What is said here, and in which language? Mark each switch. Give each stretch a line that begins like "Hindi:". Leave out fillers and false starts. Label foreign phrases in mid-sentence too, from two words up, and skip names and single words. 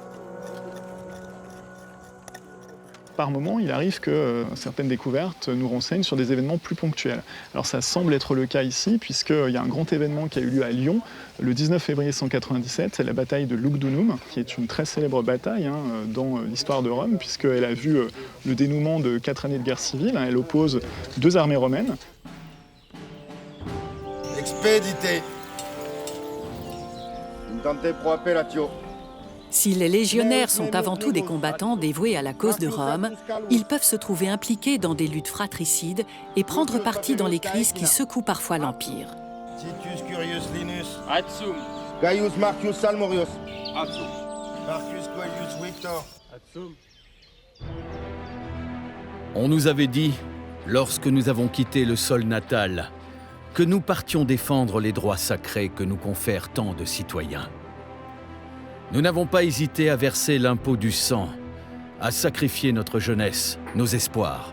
French: Par moment, il arrive que certaines découvertes nous renseignent sur des événements plus ponctuels. Alors ça semble être le cas ici, puisqu'il y a un grand événement qui a eu lieu à Lyon, le 19 février 197, c'est la bataille de Lugdunum, qui est une très célèbre bataille dans l'histoire de Rome, puisqu'elle a vu le dénouement de 4 années de guerre civile. Elle oppose 2 armées romaines.
Latin: Expedite. Intente pro appellatio.
French: Si les légionnaires sont avant tout des combattants dévoués à la cause de Rome, ils peuvent se trouver impliqués dans des luttes fratricides et prendre parti dans les crises qui secouent parfois l'Empire. Titus Curius Linus.
Latin: Atsum.
French: Gaius Marcius Salmorius.
Latin: Atsum.
French: Marcus Coelius Victor.
Latin: Atsum.
French: On nous avait dit, lorsque nous avons quitté le sol natal, que nous partions défendre les droits sacrés que nous confèrent tant de citoyens. Nous n'avons pas hésité à verser l'impôt du sang, à sacrifier notre jeunesse, nos espoirs.